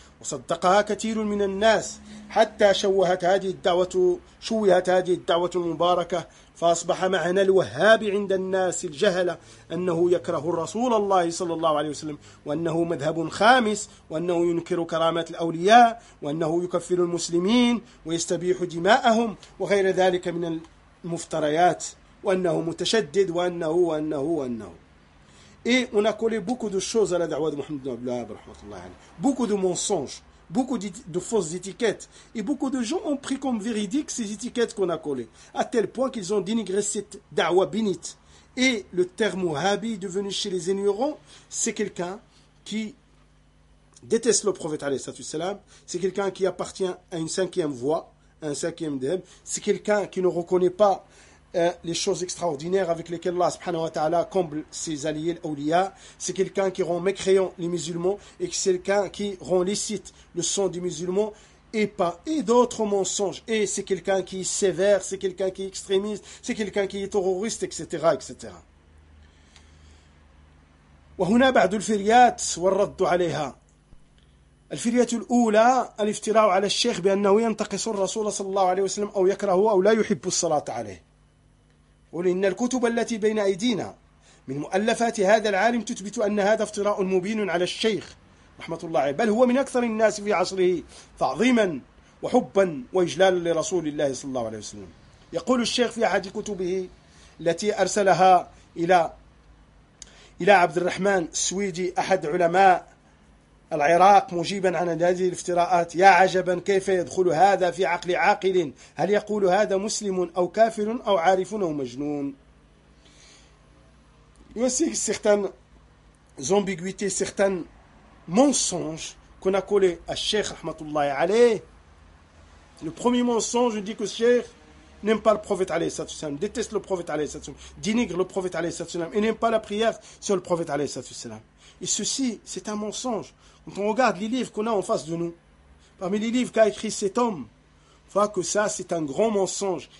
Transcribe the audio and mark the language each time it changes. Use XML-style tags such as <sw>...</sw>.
<ar>وصدقها كثير من الناس، حتى شوهت هذه الدعوة شوهت هذه الدعوة المباركة، فأصبح معنى الوهاب عند الناس الجهلة أنه يكره الرسول الله صلى الله عليه وسلم، وأنه مذهب خامس، وأنه ينكر كرامات الأولياء، وأنه يكفر المسلمين ويستبيح دماءهم وغير ذلك من المفتريات، وأنه متشدد، وأنه وأنه وأنه.</ar> <fr>Et on a collé beaucoup de choses à la da'wah de Mohamed ibn Abdullah, rahmatullah alayh. Beaucoup de mensonges, beaucoup de fausses étiquettes. Et beaucoup de gens ont pris comme véridiques ces étiquettes qu'on a collées. À tel point qu'ils ont dénigré cette da'wah bénite. Et le terme wahhabi devenu chez les ignorants, c'est quelqu'un qui déteste le prophète alayhi salatu wassalam. C'est quelqu'un qui appartient à une cinquième voie, à un cinquième dhab. C'est quelqu'un qui ne reconnaît pas les choses extraordinaires avec lesquelles Allah subhanahu wa ta'ala comble ses alliés, l'awliya. C'est quelqu'un qui rend mécréant les musulmans et c'est quelqu'un qui rend licite le sang des musulmans et pas et d'autres mensonges. Et c'est quelqu'un qui est sévère, c'est quelqu'un qui est extrémiste, c'est quelqu'un qui est terroriste, etc. etc.</fr> <ar>وهنا بعد الفريات والرد عليها. الفرية الأولى الافتراء على الشيخ بأنه ينتقص الرسول صلى الله عليه وسلم أو يكرهه أو لا يحب الصلاة عليه. قل إن الكتب التي بين أيدينا من مؤلفات هذا العالم تثبت أن هذا افتراء مبين على الشيخ رحمة الله عليه، بل هو من أكثر الناس في عصره تعظيما وحبا وإجلالا لرسول الله صلى الله عليه وسلم. يقول الشيخ في أحد كتبه التي أرسلها إلى عبد الرحمن السويدي أحد علماء العراق مجيبا عن هذه الافتراءات: يا عجبا، كيف يدخل هذا في عقل عاقل؟ هل يقول هذا مسلم أو كافر أو عارف أو مجنون؟</ar> <fr>Voici certaines ambiguïtés, certains mensonges qu'on a collé à Cheikh Rahmatullah alayh. Le premier mensonge, je dis que Cheikh n'aime pas le prophète alayhi salatu wasalam, déteste le prophète alayhi salatu wasalam, dénigre le prophète alayhi salatu wasalam et n'aime pas la prière sur le prophète alayhi salatu wasalam. Et ceci, c'est un mensonge. Quand on regarde les livres qu'on a en face de nous, parmi les livres qu'a écrit cet homme, on voit que ça, c'est un grand mensonge.</fr>